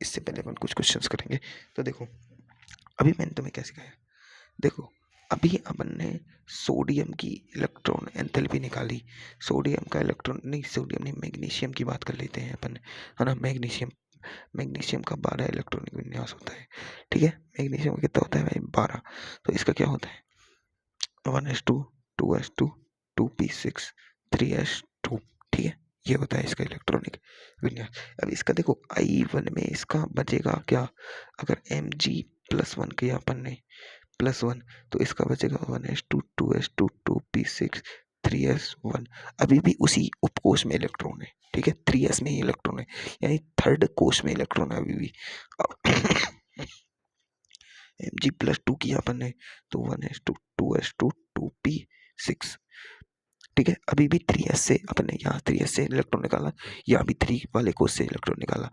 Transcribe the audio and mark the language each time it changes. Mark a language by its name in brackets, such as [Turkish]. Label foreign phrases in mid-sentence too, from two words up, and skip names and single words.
[Hindi] इससे पहले अपन कुछ क्वेश्चंस करेंगे। तो देखो अभी मैंने तुम्हें क्या सिखाया, देखो अभी अपन ने सोडियम की [English] electron enthalpy [Hindi] निकाली, सोडियम का इलेक्ट्रॉन नहीं, सोडियम नहीं, मैग्नीशियम की बात कर लेते हैं अपन, है ना। मैग्नीशियम, मैग्नीशियम का 12 इलेक्ट्रॉनिक विन्यास होता है, ठीक है। मैग्नीशियम का कितना होता है भाई, 12। तो इसका क्या होता है 1s2 2s2 2p6 3s2, ठीक है। ये होता है इसका इलेक्ट्रॉनिक विन्यास। अब इसका देखो I1 में इसका बचेगा क्या, अगर Mg+1 किया अपन ने +1, तो इसका बचेगा 1s2 2s2 2p6 3s1। अभी भी उसी उपकोष में इलेक्ट्रॉन है, ठीक है। 3s में ही इलेक्ट्रॉन है, यानी थर्ड कोष में इलेक्ट्रॉन है अभी भी। Mg+2 किया अपन ने तो 1s2 2s2 2p6, ठीक है। अभी भी 3s से अपन ने यहाँ 3s से इलेक्ट्रॉन निकाला, या अभी 3 वाले कोष से इलेक्ट्रॉन निकाला।